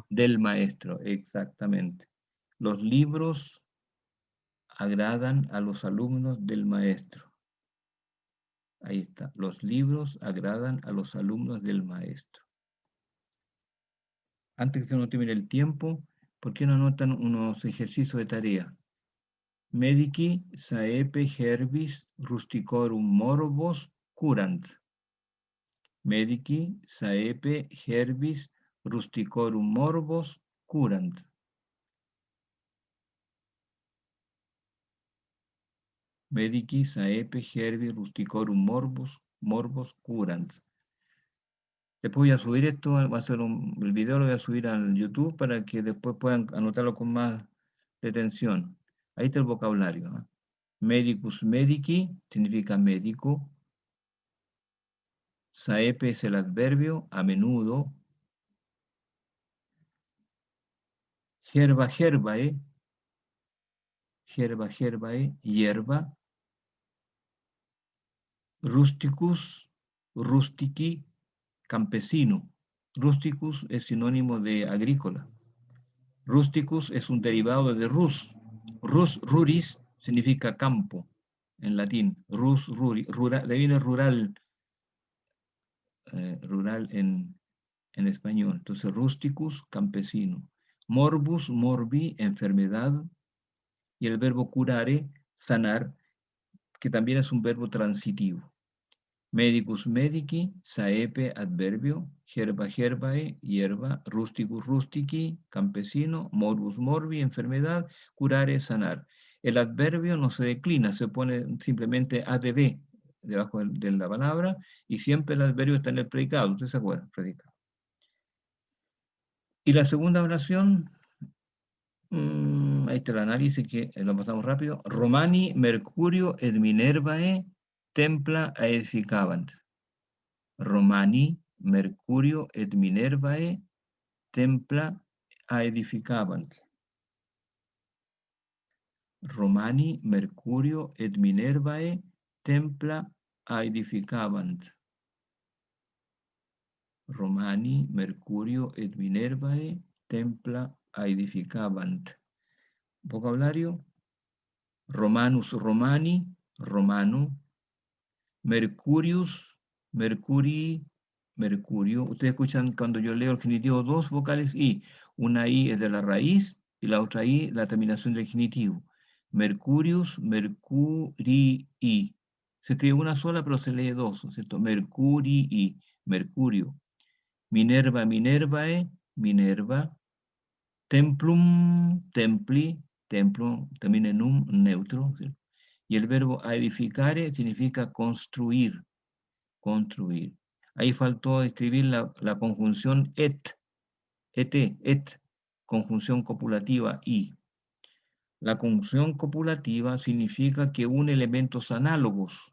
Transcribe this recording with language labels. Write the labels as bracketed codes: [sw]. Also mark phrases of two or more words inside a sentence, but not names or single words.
[es] del maestro, exactamente. Los libros agradan a los alumnos del maestro. Ahí está. Los libros agradan a los alumnos del maestro. Antes que se nos termine el tiempo, ¿por qué no anotan unos ejercicios de tarea? [la] Medici saepe herbis rusticorum morbos curant. Medici saepe herbis rusticorum morbos curant. Medici saepe herbis rusticorum morbos curant. [es] Después voy a subir esto, va a ser el video lo voy a subir al YouTube para que después puedan anotarlo con más detención. Ahí está el vocabulario. ¿Eh? [la] Medicus medici [es] significa médico. Saepe es el adverbio, a menudo. [la] Herba herbae, hierba. Rusticus, rustici, campesino. [es] Rusticus es sinónimo de agrícola. Rusticus es un derivado de rus. [la] Rus, ruris, [es] significa campo, en latín. [la] Rus, ruri, [es] rural, de ahí viene rural, rural en español. Entonces, rusticus, campesino. [la] Morbus, morbi, [es] enfermedad. Y el verbo curare, sanar, que también es un verbo transitivo. Medicus, medici, saepe, adverbio, herba, herbae, hierba, rusticus, rustici, campesino, morbus, morbi, enfermedad, curare, sanar. El adverbio no se declina, se pone simplemente adv debajo de la palabra, y siempre el adverbio está en el predicado. ¿Ustedes se acuerdan? Predicado. Y la segunda oración, ahí está el análisis, que lo pasamos rápido. [la] Romani, Mercurio, et Minervae, templa edificabant. Romani, Mercurio, et Minervae, templa edificabant. Romani, Mercurio, et Minervae, templa edificabant. Romani, Mercurio, et Minervae, templa edificabant. [es] Vocabulario: [la] Romanus, Romani, [es] Romano. [la] Mercurius, Mercurii, [es] Mercurio. Ustedes escuchan cuando yo leo el genitivo dos vocales I. Una I es de la raíz y la otra I la terminación del genitivo. [la] Mercurius, Mercurii. [es] Se escribe una sola, pero se lee dos, ¿no es cierto? Mercurii, Mercurio. Minerva, Minervae, Minerva. [la] Templum, templi, [es] templo, termina en un neutro, ¿sí? Y el verbo edificare significa construir, construir. Ahí faltó escribir la conjunción et, conjunción copulativa i. La conjunción copulativa significa que une elementos análogos.